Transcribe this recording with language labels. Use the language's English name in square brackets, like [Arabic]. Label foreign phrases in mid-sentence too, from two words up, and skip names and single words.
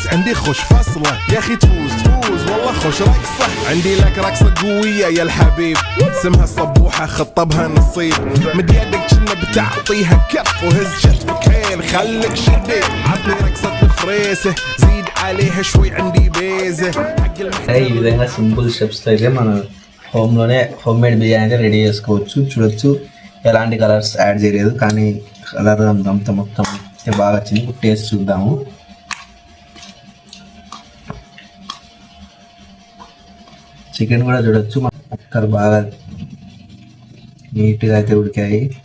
[Arabic] عندي خوش فصلة يا اخي تفوز والله خوش رقصة عندي لك رقصة قوية يا الحبيب اسمها الصبوحة خطبها نصيب مد يدك كنا بتعطيها كف وهز شتفك حيل خليك شديد عطني رقصة الفريسة زيد عليها شوي عندي بيزة [Telugu] ఈ విధంగా [English] simple stepsతో [Telugu] అయితే మన హోమ్లోనే [English] home made [Telugu] బిర్యానీ అయితే రెడీ చేసుకోవచ్చు. చూడొచ్చు ఎలాంటి [English] colors add [Telugu] చేయలేదు, కానీ కలర్ అంతా మొత్తం బాగా వచ్చింది. టేస్ట్ చూద్దాము. చికెన్ కూడా చూడొచ్చు ముక్కలు బాగా నీట్గా అయితే ఉడికాయి.